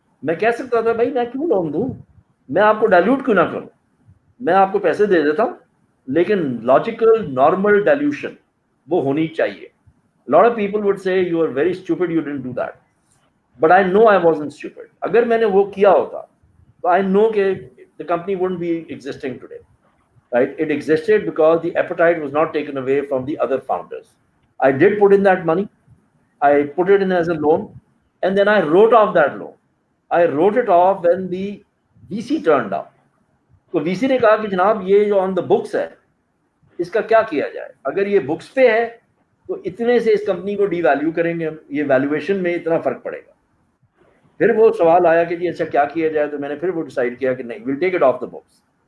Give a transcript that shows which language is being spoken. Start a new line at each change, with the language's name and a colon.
Hindi: मैं कह सकता था भाई मैं क्यों लोन दूं, मैं आपको डाइल्यूट क्यों ना करूं, मैं आपको पैसे दे देता हूं, लेकिन लॉजिकल नॉर्मल डाइल्यूशन वो होनी चाहिए.
English: Lot of people would say you are very stupid, you didn't do that, but I know I wasn't stupid.
Hindi: अगर मैंने वो किया होता तो
English: I know कि the company wouldn't be existing today, right? It existed because the appetite was not taken away from the other founders. I did put in that money. I put it in as a loan, and then I wrote off that loan. I wrote it off when the VC turned up.
Hindi: तो VC ने कहा कि जनाब ये जो
English: on the books
Hindi: है इसका क्या किया जाए, अगर ये बुक्स पे है तो इतने से इस कंपनी को डीवैल्यू करेंगे हम, ये वैल्यूएशन में इतना फर्क पड़ेगा. फिर वो सवाल आया कि जी अच्छा क्या किया जाए, तो मैंने फिर वो डिसाइड किया कि नहीं,
English: Will take it off the books.